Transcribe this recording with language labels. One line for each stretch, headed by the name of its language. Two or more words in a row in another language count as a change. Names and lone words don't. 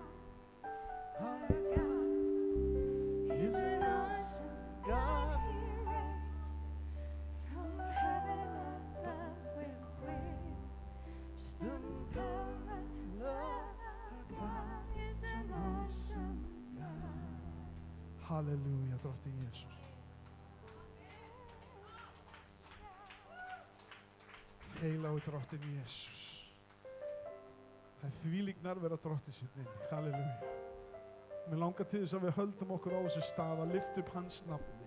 English: Our God is an awesome God. He reigns from heaven above with wisdom, power, and love. Our God is an awesome God.
Icelandic: Halleluja, drottinn Jesús. Heilagur drottinn Jesús. Það þvílík nærvera drottins inn. Halleluja. Mér langar til þess að við höldum okkur á þessu stað að lyfta upp hans nafni.